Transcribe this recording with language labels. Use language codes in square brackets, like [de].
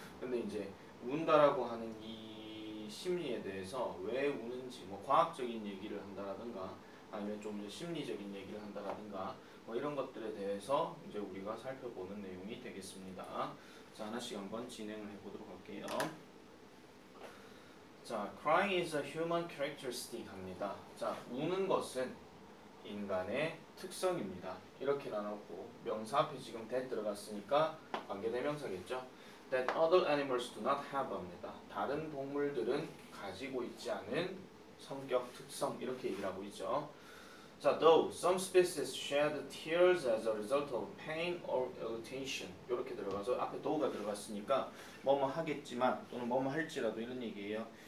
[ko] 근데 이제 운다라고 하는 이 심리에 대해서 왜 우는지 뭐 과학적인 얘기를 한다라든가 아니면 좀 이제 심리적인 얘기를 한다라든가 뭐 이런 것들에 대해서 이제 우리가 살펴보는 내용이 되겠습니다. 자, 하나씩 한번 진행을 해보도록 할게요. [en] 자, crying is a human characteristic 합니다. [ko] 자, 우는 것은 인간의 특성입니다. 이렇게 나눴고 명사 앞에 지금 that 들어갔으니까 관계대명사겠죠. [en] That other animals do not have 합니다. [ko] 다른 동물들은 가지고 있지 않은 성격, 특성 이렇게 얘기를 하고 있죠. 자, [en] though some species shed tears as a result of pain or irritation [ko] 이렇게 들어가서 앞에 though가 들어갔으니까 뭐뭐 하겠지만 또는 뭐뭐 할지라도 이런 얘기예요.